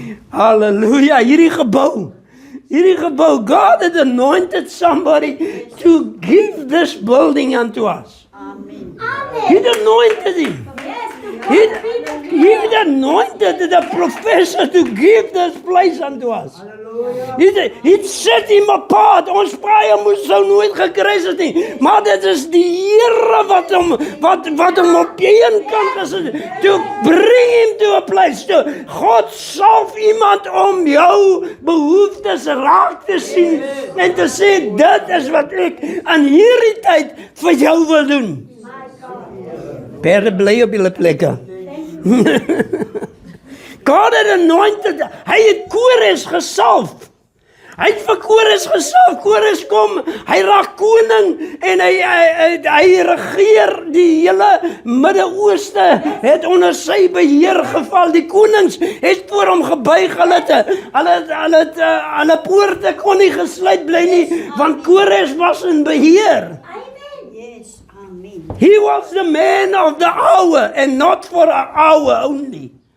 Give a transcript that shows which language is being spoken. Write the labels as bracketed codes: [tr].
[en] Halleluja, [af] hierdie gebou, [en] God had anointed somebody to give this building unto us. Amen. Amen. He had anointed him. Yes, to God be the He had anointed the professor to give this place unto us. He set him apart. [af] Ons paie sou nooit gekruis het nie. Maar dit is die Here wat hom op een kant gesit het. [en] To bring him to a place. [af] God salf iemand om jou behoeftes raak te sien en te sê dit is wat ek aan hierdie tyd vir jou wil doen. Perde bly op julle plekke. [en] God had anointed, [af] hy het Kores gesalf. Hy het vir Kores gesalf. Kores kom, hy raak koning en hy regeer die hele Midde-Ooste, het onder sy beheer geval. Die konings het voor hom gebuig, hulle poorte kon nie gesluit bly nie, want Kores was in beheer. [en] Yes. Amen. He was the man of the hour and not for an hour only.